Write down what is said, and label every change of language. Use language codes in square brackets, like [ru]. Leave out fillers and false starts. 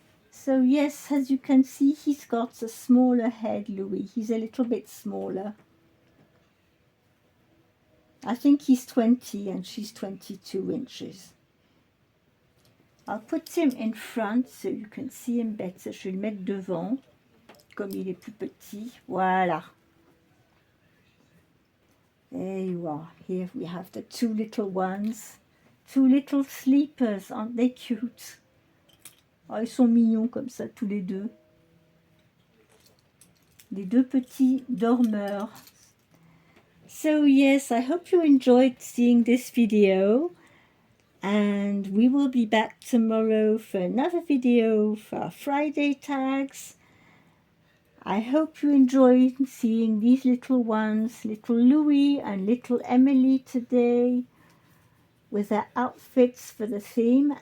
[en] So yes, as you can see, he's got a smaller head, Louis. He's a little bit smaller. I think he's 20 and she's 22 inches. I'll put him in front so you can see him better. [fr] Je vais le mettre devant, comme il est plus petit. Voilà. [en] There you are. Here we have the two little ones. Two little sleepers. Aren't they cute? [fr] Oh, ils sont mignons comme ça, tous les deux. Les deux petits dormeurs. [en] So yes, I hope you enjoyed seeing this video. And we will be back tomorrow for another video for our Friday tags. I hope you enjoyed seeing these little ones, little Louis and little Emily today, with their outfits for the theme.